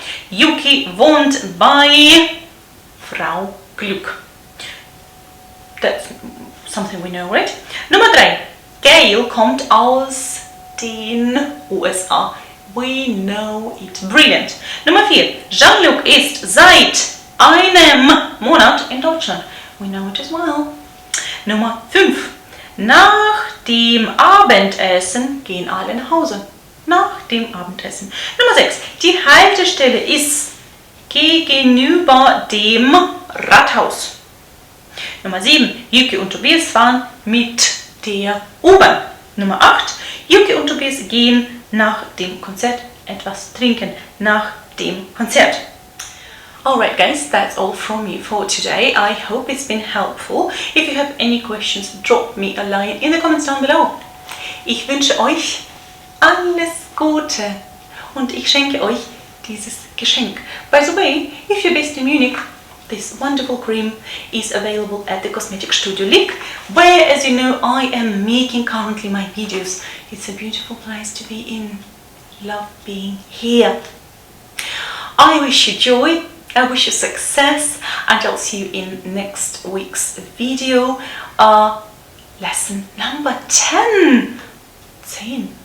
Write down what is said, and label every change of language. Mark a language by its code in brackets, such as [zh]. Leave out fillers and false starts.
[de] Yuki wohnt bei Frau Glück. [en] That's something we know, right? [de] Nummer 3. Gail kommt aus den USA. [en] We know it. Brilliant. Nummer 4. [de] Jean-Luc ist seit einem Monat in Deutschland. We know it as well. Nummer 5. Nach dem Abendessen gehen alle nach Hause. Nach dem Abendessen. Nummer 6. Die Haltestelle ist gegenüber dem Rathaus. Nummer 7. Yuki und Tobias fahren mit der U-Bahn. Nummer 8. Yuki und Tobias gehen nach dem Konzert etwas trinken. Nach dem Konzert. [en] Alright guys, that's all from me for today. I hope it's been helpful. If you have any questions, drop me a line in the comments down below. [de] Ich wünsche euch alles Gute und ich schenke euch dieses Geschenk. [en] By the way, if you're based in Munich, this wonderful cream is available at the Cosmetic Studio Link, where, as you know, I am making currently my videos. It's a beautiful place to be in. Love being here. I wish you joy, I wish you success, and I'll see you in next week's video. Lesson number 10. 10.